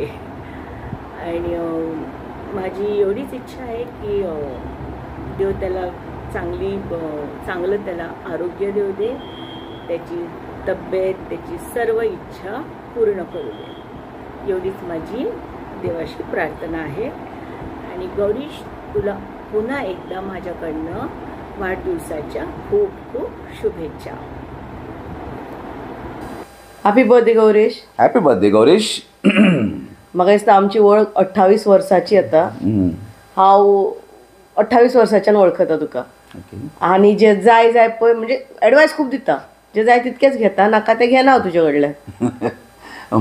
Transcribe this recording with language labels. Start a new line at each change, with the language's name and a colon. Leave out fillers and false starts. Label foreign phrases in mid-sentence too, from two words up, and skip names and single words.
Marathi: आणि माझी एवढीच इच्छा आहे की देव त्याला चांगलं त्याला आरोग्य देऊ दे, त्याची तब्येत, त्याची सर्व इच्छा पूर्ण करू दे, एवढीच माझी देवाशी प्रार्थना आहे. आणि गौरीश, तुला पुन्हा एकदा माझ्याकडनं वाढदिवसाच्या खूप खूप शुभेच्छा.
English: Happy birthday गौरीश. Happy birthday गौरीश.
Konkani: म्हाका दिसता आमची वळख 28 वर्साची आता. हांव 28 वर्साच्यान वळखता तुका. आनी जे जाय पळय म्हणजे एडवायस खूब दिता, जे जाय तितकेच घेता, नाका ते घेना हांव तुजे कडल्यान.